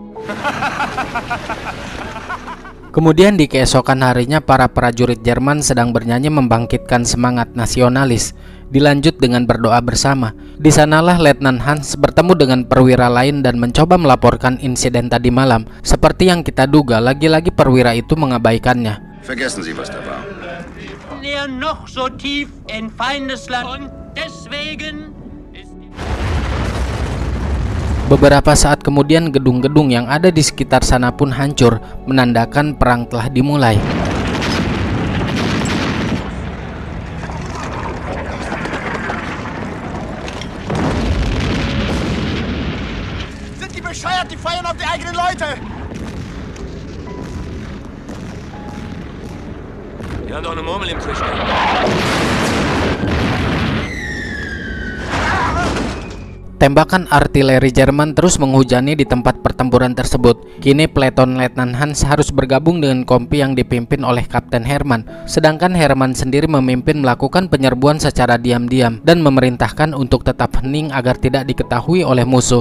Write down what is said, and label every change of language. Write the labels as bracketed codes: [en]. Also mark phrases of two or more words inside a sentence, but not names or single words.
[id] Kemudian di keesokan harinya, para prajurit Jerman sedang bernyanyi membangkitkan semangat nasionalis. Dilanjut dengan berdoa bersama. Di sanalah Letnan Hans bertemu dengan perwira lain dan mencoba melaporkan insiden tadi malam. Seperti yang kita duga, lagi-lagi perwira itu mengabaikannya. [de] Vergessen Sie, was da war. Noch so tief in Feindesland und deswegen ist [id] Beberapa saat kemudian gedung-gedung yang ada di sekitar sana pun hancur, menandakan perang telah dimulai. [de] Sind die bescheuert? Die feiern auf die eigenen Leute! Wir haben doch eine Murmel im Tisch. [id] Tembakan artileri Jerman terus menghujani di tempat pertempuran tersebut. Kini peleton Letnan Hans harus bergabung dengan kompi yang dipimpin oleh Kapten Hermann. Sedangkan Hermann sendiri memimpin melakukan penyerbuan secara diam-diam dan memerintahkan untuk tetap hening agar tidak diketahui oleh musuh.